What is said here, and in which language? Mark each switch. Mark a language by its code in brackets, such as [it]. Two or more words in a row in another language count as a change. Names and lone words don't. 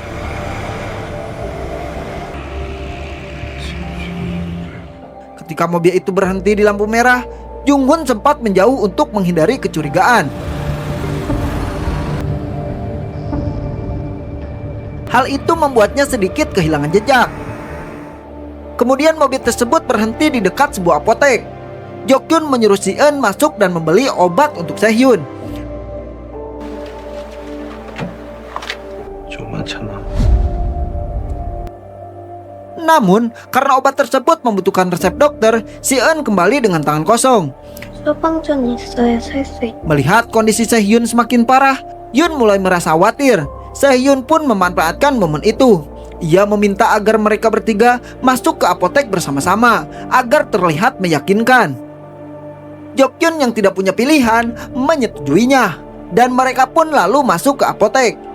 [id] Ketika mobil itu berhenti di lampu merah, Jung Hoon sempat menjauh untuk menghindari kecurigaan. Hal itu membuatnya sedikit kehilangan jejak. Kemudian mobil tersebut berhenti di dekat sebuah apotek. Jok Hyun menyuruh Si-eun masuk dan membeli obat untuk Chae-hyun. [ko] 좀만 참아. [id] Namun, karena obat tersebut membutuhkan resep dokter, Si-eun kembali dengan tangan kosong. [ko] 소방전 있어야 살 수 있. [id] Melihat kondisi Chae-hyun semakin parah, Yun mulai merasa khawatir. Chae-hyun pun memanfaatkan momen itu. Ia meminta agar mereka bertiga masuk ke apotek bersama-sama agar terlihat meyakinkan. Jok Hyun yang tidak punya pilihan menyetujuinya, dan mereka pun lalu masuk ke apotek.